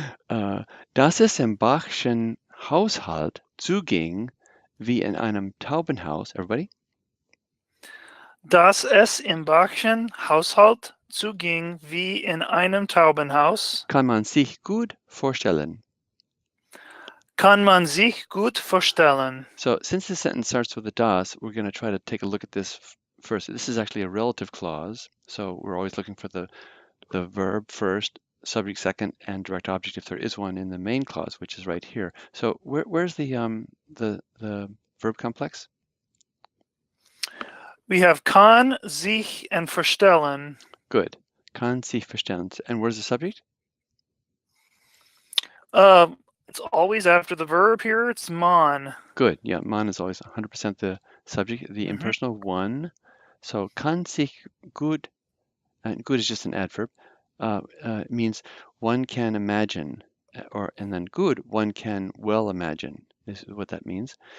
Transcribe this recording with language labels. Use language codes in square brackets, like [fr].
[de] Dass es im Bachschen Haushalt zuging wie in einem Taubenhaus. [en] Everybody? [de] Dass es im Bachschen Haushalt zuging wie in einem Taubenhaus, Kann man sich gut vorstellen. kann man sich gut vorstellen. [en] So since this sentence starts with a das, we're going to try to take a look at this first. This is actually a relative clause, so we're always looking for the verb first, subject second, and direct object if there is one in the main clause, which is right here. So where's the verb complex? We have kann sich and verstellen. Good. [de] Kann sich verstellen. [en] And where's the subject? It's always after the verb here. It's man. Good. Yeah, man is always 100% the subject, the impersonal one. So [de] kann sich gut, [en] and good is just an adverb, means one can imagine, and then good, one can well imagine, is what that means.